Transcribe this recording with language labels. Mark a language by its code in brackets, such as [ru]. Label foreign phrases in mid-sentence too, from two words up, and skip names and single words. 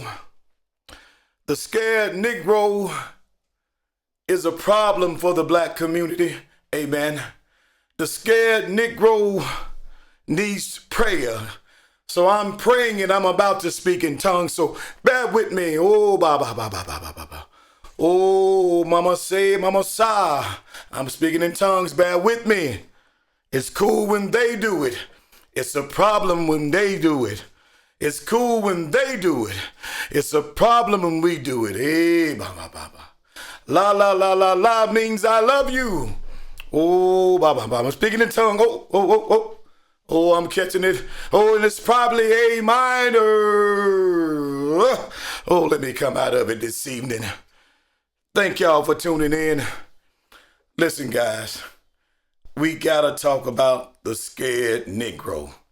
[en] The scared Negro is a problem for the black community. Amen. The scared Negro needs prayer. So I'm praying and I'm about to speak in tongues. So bear with me. Oh, ba ba ba ba ba ba ba. Oh, mama say, mama sa. I'm speaking in tongues. Bear with me. It's cool when they do it. It's a problem when they do it. It's cool when they do it. It's a problem when we do it. Hey, ba ba ba ba. La la la la la means I love you. Oh, ba ba ba. I'm speaking in tongue. Oh, oh, oh, oh. Oh, I'm catching it. Oh, and it's probably A minor. Oh, let me come out of it this evening. Thank y'all for tuning in. Listen, guys, we gotta talk about the scared Negro.